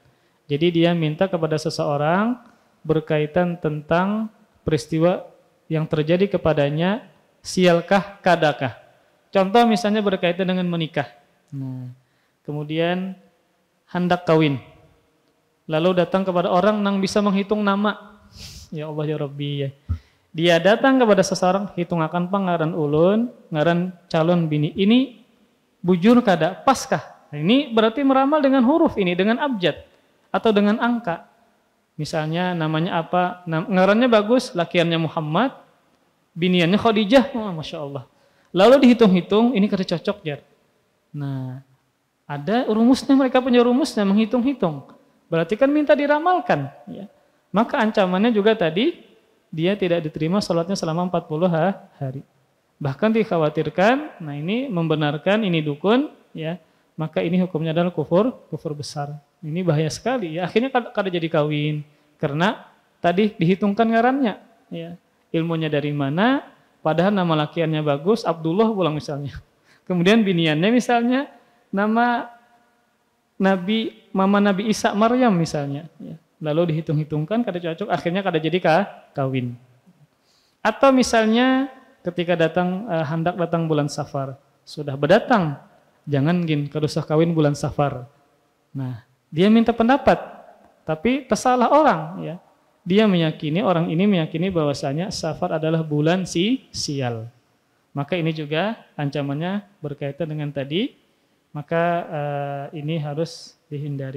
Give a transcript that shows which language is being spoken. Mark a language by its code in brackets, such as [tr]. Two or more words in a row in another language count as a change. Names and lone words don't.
[id] Jadi dia minta kepada seseorang berkaitan tentang peristiwa yang terjadi kepadanya, sialkah, kadakah. Contoh misalnya berkaitan dengan menikah. Nah, kemudian hendak kawin. Lalu datang kepada orang yang bisa menghitung nama. [ar] يا الله يا ربي [id] ya. Dia datang kepada seseorang, [bjn] hitung akan pangaran ulun, ngaran calon bini ini bujur kada, paskah. [id] Nah, ini berarti meramal dengan huruf ini, dengan abjad atau dengan angka. Misalnya namanya apa? [bjn] Ngarannya bagus, lakiannya Muhammad, biniannya Khadijah, oh, [ar] ما شاء الله. [id] Lalu dihitung-hitung, ini kada cocok ya. Nah, ada rumusnya, mereka punya rumusnya, menghitung-hitung. Berarti kan minta diramalkan. Ya. Maka ancamannya juga tadi, dia tidak diterima sholatnya selama 40 hari. Bahkan dikhawatirkan, nah ini membenarkan, ini dukun, ya, maka ini hukumnya adalah kufur besar. Ini bahaya sekali. Ya. Akhirnya kada jadi kawin, karena tadi dihitungkan ngarannya. Ya. Ilmunya dari mana? Padahal nama lakiannya bagus, Abdullah pulang misalnya. Kemudian biniannya misalnya nama Mama Nabi Isa Maryam misalnya. Ya. Lalu dihitung-hitungkan kada cocok, akhirnya kada jadi kawin. Atau misalnya ketika hendak datang bulan Safar, sudah berdatang, jangan kada usah kawin bulan Safar. Nah, dia minta pendapat, tapi tersalah orang, ya. Dia meyakini, orang ini meyakini bahwasanya Safar adalah bulan sial. Maka ini juga ancamannya berkaitan dengan tadi, maka ini harus dihindari.